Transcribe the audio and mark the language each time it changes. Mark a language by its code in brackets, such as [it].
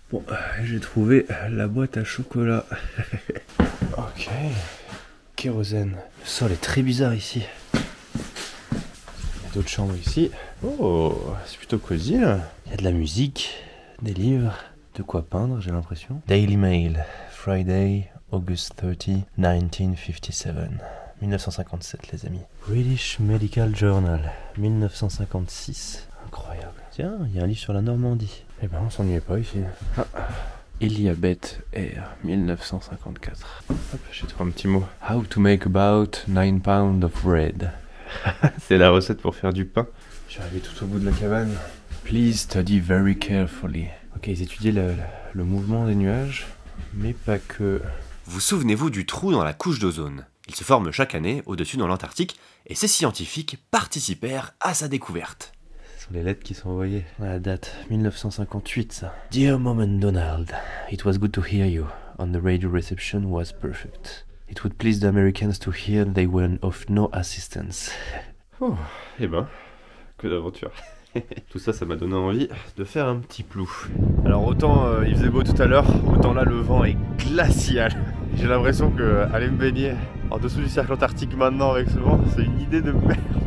[fr] Bon, j'ai trouvé la boîte à chocolat. Ok. Kérosène. Le sol est très bizarre ici. Il y a d'autres chambres ici. Oh, c'est plutôt cosy, là. Il y a de la musique, des livres, de quoi peindre, j'ai l'impression. [en] Daily Mail, Friday, August 30, 1957. [fr] 1957 les amis. British Medical Journal, 1956. Incroyable. Tiens, il y a un livre sur la Normandie. Eh ben on s'ennuyait pas ici. Ah. Elizabeth Air, 1954. Hop, j'ai trouvé un petit mot. [en] How to make about 9 pounds of bread. [fr] C'est la recette pour faire du pain. Je suis arrivé tout au bout de la cabane. [en] Please study very carefully. [fr] Ok, ils étudiaient le mouvement des nuages, mais pas que. Vous souvenez-vous du trou dans la couche d'ozone? Il se forme chaque année au-dessus dans l'Antarctique et ces scientifiques participèrent à sa découverte. Ce sont les lettres qui sont envoyées. La date, 1958 ça. [en] Dear Mom and Donald, it was good to hear you, and the radio reception was perfect. It would please the Americans to hear they were of no assistance. [fr] Oh, eh ben, que d'aventure. Tout ça, ça m'a donné envie de faire un petit plou. Alors autant il faisait beau tout à l'heure, autant là le vent est glacial. J'ai l'impression que aller me baigner en dessous du cercle antarctique maintenant avec ce vent, c'est une idée de merde.